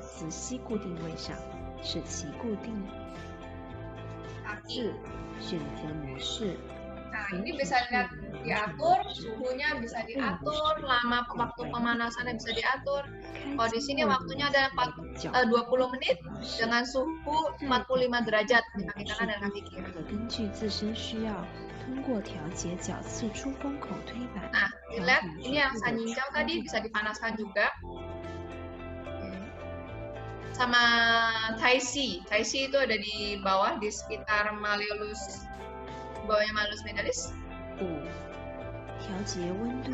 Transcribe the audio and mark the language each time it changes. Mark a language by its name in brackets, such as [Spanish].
[Chinese] 磁吸固定位上，使其固定。 [Indonesian] Kaki. [Chinese] 选择模式。 [Indonesian] Nah, ini bisa lihat diatur, suhunya bisa diatur, lama waktu pemanasannya bisa diatur. Kalau di sini waktunya ada 20 menit dengan suhu 45 derajat di kaki kanan dan kaki kiri. [Chinese] 可根据自身需要，通过调节脚次出风口推板。 [Indonesian] Nah, dilihat ini yang sanjincau tadi bisa dipanaskan juga. Sama Taisi. Taisi itu ada di bawah, di sekitar malleolus, bawahnya malleolus medalis. [Chinese] 5. 调节温度。